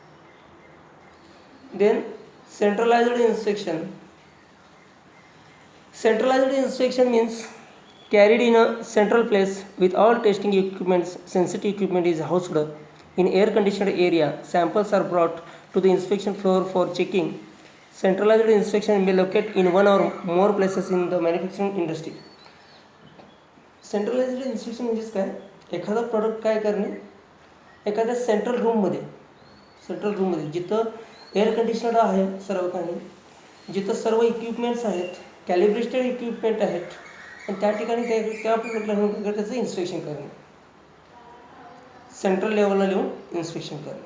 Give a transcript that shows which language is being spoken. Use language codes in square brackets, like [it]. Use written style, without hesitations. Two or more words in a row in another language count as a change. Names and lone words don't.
[en] then centralized inspection. Centralized inspection means carried in a central place with all testing equipments. Sensitive equipment is housed in air-conditioned area. Samples are brought to the inspection floor for checking. Centralized inspection may locate in one or more places in the manufacturing industry. centralized inspection [mr] म्हणजेच काय, एखादा प्रॉडक्ट काय करणे एखाद्या सेंट्रल रूममध्ये जिथं [en] air conditioner [mr] आहे सर्व काही, जिथं सर्व इक्विपमेंट्स आहेत, [en] calibrated equipment [mr] आहेत, आणि त्या ठिकाणी त्या प्रॉडक्टला त्याचं इन्स्पेक्शन करणे, सेंट्रल लेवलला लिहून इन्स्पेक्शन करणे.